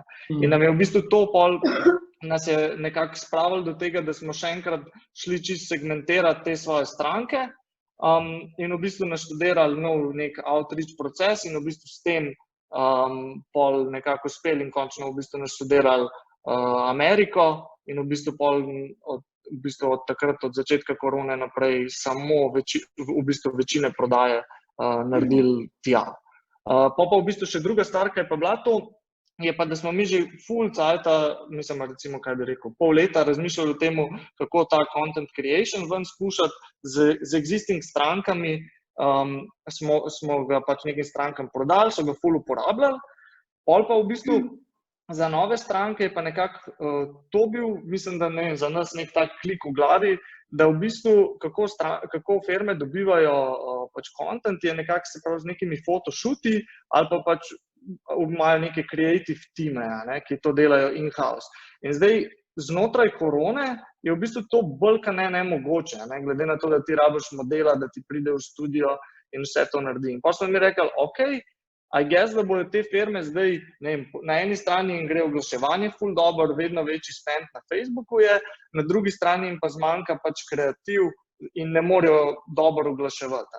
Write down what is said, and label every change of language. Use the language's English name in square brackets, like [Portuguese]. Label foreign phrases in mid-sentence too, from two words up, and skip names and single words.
[Slovenian] In nam je v bistvu to pol nas je nekako spravili do tega, da smo še enkrat šli čist segmentirati te svoje stranke in v bistvu naštudirali nov nek outreach proces in v bistvu s tem pol nekako uspeli in končno v bistvu naštudirali Ameriko in v bistvu pol od takrat, od začetka korone naprej, samo v bistvu večine prodaje naredili tja. Pa v bistvu še druga stvar, ki je pa bila to, je pa, da smo mi že full cajta, mislim, recimo, kaj bi rekel, pol leta razmišljali o tem, kako ta [English] content creation [Slovenian] ven spuščati z existing strankami, smo ga pač nekim strankam prodali, so ga full uporabljali, pol pa v bistvu za nove stranke je pa nekako to bil, mislim, da za nas nek tak klik v glavi, da v bistvu kako firme dobivajo pač content, je nekako se pravi z nekimi photoshooti ali pa pač imajo neke [English] creative time, [Slovenian] ki to delajo in-house. In zdaj znotraj korone je v bistvu to bolj kot ne nemogoče, glede na to, da ti rabiš modela, da ti pride v studio in vse to naredi. In pa smo mi rekli, [English] I guess, [Slovenian] da bodo te firme zdaj, na eni strani jim gre oglaševanje ful dobro, vedno večji spend na Facebooku je, na drugi strani jim pa zmanjka pač kreativ in ne morejo dobro oglaševati.